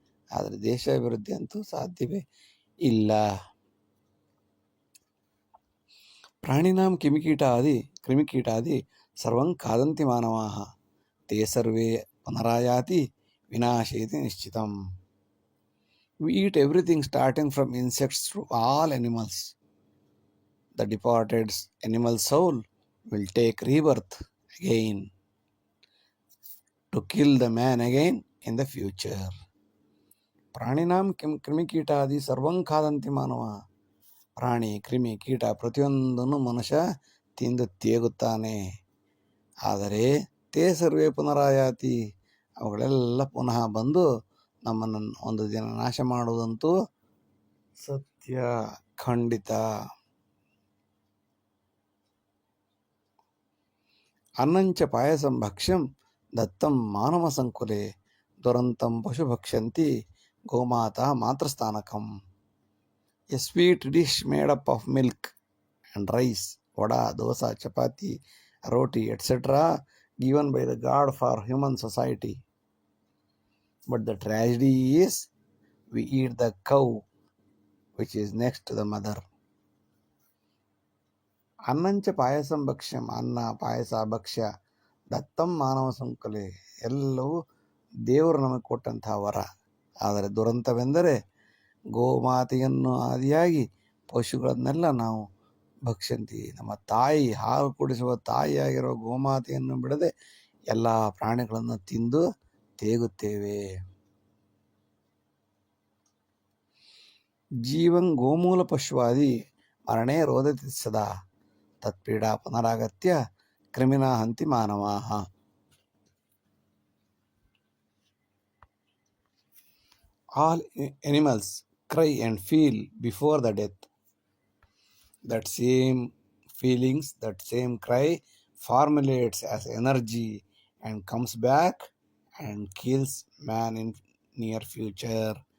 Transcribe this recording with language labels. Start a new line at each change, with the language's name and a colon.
Kannada: ಆದರೆ ದೇಶ ಅಭಿವೃದ್ಧಿ ಅಂತೂ ಸಾಧ್ಯವೇ ಇಲ್ಲ.
Sanskrit: ಪ್ರಾಣಿನಾಂ ಕ್ರಿಮಿಕೀಟಾದಿ ಸರ್ವಂ ಖಾದಂತಿ ಮಾನವಾಃ ತೇ ಸರ್ವೇ ಪುನರಾಯಾತಿ ವಿನಾಶೇತಿ ನಿಶ್ಚಿತಂ.
English: We eat everything starting from insects to all animals. The departed animal soul will take rebirth again to kill the man again in the future.
Sanskrit: ಪ್ರಾಣಿನಾಂ ಕ್ರಿಮಿಕೀಟಾದಿ ಸರ್ವಂ ಖಾದಂತಿ ಮಾನವ.
Kannada: ಪ್ರಾಣಿ, ಕ್ರಿಮಿ, ಕೀಟ ಪ್ರತಿಯೊಂದನ್ನು ಮನುಷ್ಯ ತಿಂದು ತೇಗುತ್ತಾನೆ. ಆದರೆ
Sanskrit: ತೇ ಸರ್ವೇ ಪುನರಾಯಾತಿ,
Kannada: ಅವುಗಳೆಲ್ಲ ಪುನಃ ಬಂದು ನಮ್ಮನ್ನು ಒಂದು ದಿನ ನಾಶ ಮಾಡುವುದಂತೂ ಸತ್ಯ, ಖಂಡಿತ.
Sanskrit: ಅನ್ನಂಚ ಪಾಯಸಂ ಭಕ್ಷ್ಯಂ ದತ್ತಂ ಮಾನವ ಸಂಕುಲೆ ದುರಂತಂ ಪಶು ಭಕ್ಷಂತಿ ಗೋಮಾತಾ ಮಾತೃಸ್ಥಾನಕಂ.
English: A sweet dish made up of milk and rice, vada, dosa, chapati, roti, etcetera given by the God for human society. But the tragedy is we eat the cow which is next to the mother.
Sanskrit: ಅನ್ನಂಚ payasam ಭಕ್ಷ್ಯಂ,
Kannada: ಅನ್ನ, ಪಾಯಸ, ಭಕ್ಷ್ಯ,
Sanskrit: ದತ್ತಂ ಮಾನವ ಸಂಕಲೆ,
Kannada: ಎಲ್ಲವೂ ದೇವರು ನಮಗೆ ಕೊಟ್ಟಂತಹ ವರ. ಆದರೆ ದುರಂತವೆಂದರೆ ಗೋಮಾತೆಯನ್ನು ಆದಿಯಾಗಿ ಪಶುಗಳನ್ನೆಲ್ಲ ನಾವು ಭಕ್ಷಂತಿ. ನಮ್ಮ ತಾಯಿ, ಹಾಲು ಕುಡಿಸುವ ತಾಯಿಯಾಗಿರೋ ಗೋಮಾತೆಯನ್ನು ಬಿಡದೆ ಎಲ್ಲ ಪ್ರಾಣಿಗಳನ್ನು ತಿಂದು ತೇಗುತ್ತೇವೆ.
Sanskrit: ಜೀವಂ ಗೋಮೂಲ ಪಶುವಾದಿ ಮರಣೇ ರೋದತಿ ಸದಾ ತತ್ಪೀಡಾ ಪುನರಾಗತ್ಯ ಕ್ರಿಮಿನಾ ಹಂತಿ ಮಾನವಾಃ.
English: All animals cry and feel before the death. That same feelings, that same cry formulates as energy and comes back and kills man in near future.